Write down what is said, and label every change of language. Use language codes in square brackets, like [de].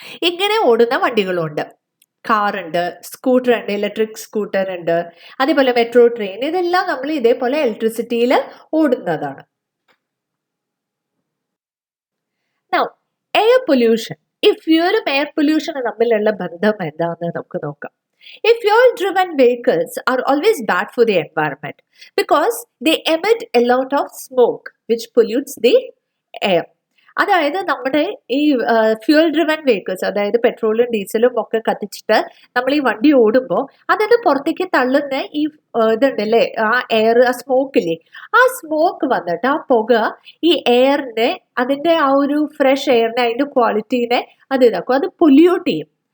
[ml] ഇങ്ങനെ ഓടുന്ന വണ്ടികളുണ്ട്. കാറുണ്ട്, സ്കൂട്ടർ ഉണ്ട്, ഇലക്ട്രിക് സ്കൂട്ടർ ഉണ്ട്, അതേപോലെ മെട്രോ ട്രെയിൻ, ഇതെല്ലാം നമ്മൾ ഇതേപോലെ ഇലക്ട്രിസിറ്റിയിൽ ഓടുന്നതാണ്. Now, air pollution. ഈ ഫ്യൂവലും എയർ പൊല്യൂഷനും തമ്മിലുള്ള ബന്ധം എന്താണെന്ന് നമുക്ക് നോക്കാം. [en] If fuel-driven vehicles are always bad for the environment because they emit a lot of smoke which pollutes the air. [ml] അതായത് നമ്മുടെ ഈ ഫ്യൂൽ ഡ്രിവൻ വെഹിക്കിൾസ്, അതായത് പെട്രോളും ഡീസലും ഒക്കെ കത്തിച്ചിട്ട് നമ്മൾ ഈ വണ്ടി ഓടുമ്പോൾ അതിന് പുറത്തേക്ക് തള്ളുന്ന ഈ ഇതുണ്ടല്ലേ, ആ എയർ, ആ സ്മോക്കില്ലേ, ആ സ്മോക്ക് വന്നിട്ട് ആ പുക ഈ എയറിനെ, അതിൻ്റെ ആ ഒരു ഫ്രഷ് എയറിനെ, അതിൻ്റെ ക്വാളിറ്റീനെ അത് ഇതാക്കും, അത് പൊല്യൂട്ട് ചെയ്യും.